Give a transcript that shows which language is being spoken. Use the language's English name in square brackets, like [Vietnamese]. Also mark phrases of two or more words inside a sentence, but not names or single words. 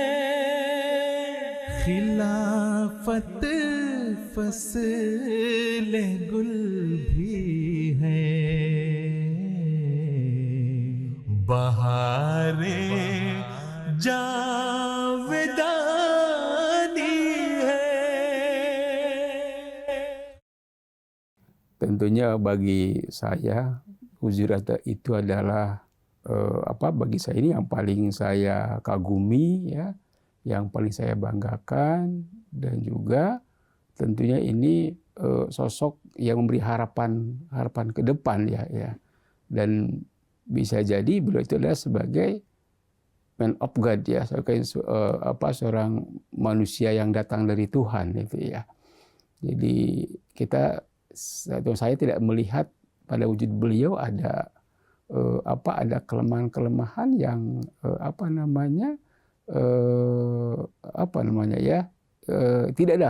[Urdu] خلافت فصل گل بھی ہے بہارِ جاودانی ہے. [Indonesian] Tentunya bagi saya Huzurata itu adalah bagi saya ini yang paling saya kagumi ya, yang paling saya banggakan, dan juga tentunya ini sosok yang memberi harapan ke depan ya. Dan bisa jadi beliau itu adalah sebagai [English] man of God [Indonesian] ya, sebagai seorang manusia yang datang dari Tuhan itu ya. Jadi saya tidak melihat pada wujud beliau ada kelemahan-kelemahan yang tidak ada.